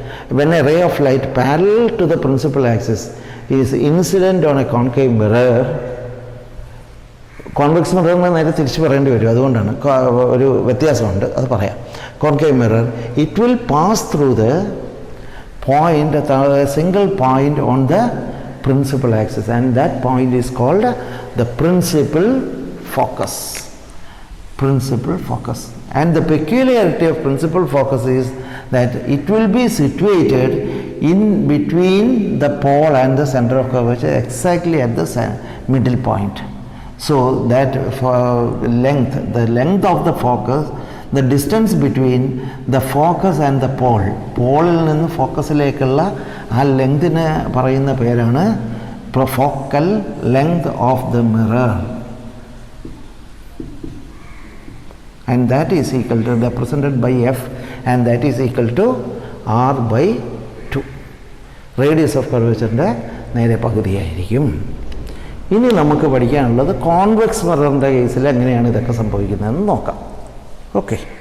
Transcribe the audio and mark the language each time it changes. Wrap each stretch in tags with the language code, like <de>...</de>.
<en>when a ray of light parallel to the principal axis is incident on a concave mirror,</en> <ml>convex മിററിന് നേരെ തിരിച്ച് പറയേണ്ടി വരും, അതുകൊണ്ടാണ് ഒരു വ്യത്യാസമുണ്ട്, അത് പറയാം.</ml> <en>Concave mirror, it will pass through the point, single point on the principal axis, and that point is called the principal focus. Principal focus. And the peculiarity of principal focus is that it will be situated in between the pole and the center of curvature, exactly at the middle point. So that for length, the length of the focus, the distance between the focus and the pole,</en> <ml>പോളിൽ നിന്ന് ഫോക്കസിലേക്കുള്ള ആ ലെങ്തിന് പറയുന്ന പേരാണ്</ml> <en>focal length of the mirror, and that is equal to, represented by F, and that is equal to R/2.</en> <ml>Radius of കർവേച്ചറിൻ്റെ നേരെ പകുതിയായിരിക്കും. ഇനി നമുക്ക് പഠിക്കാനുള്ളത് convex മിററിൻ്റെ കേസിൽ എങ്ങനെയാണ് ഇതൊക്കെ സംഭവിക്കുന്നതെന്ന് നോക്കാം. ഓക്കെ.</ml>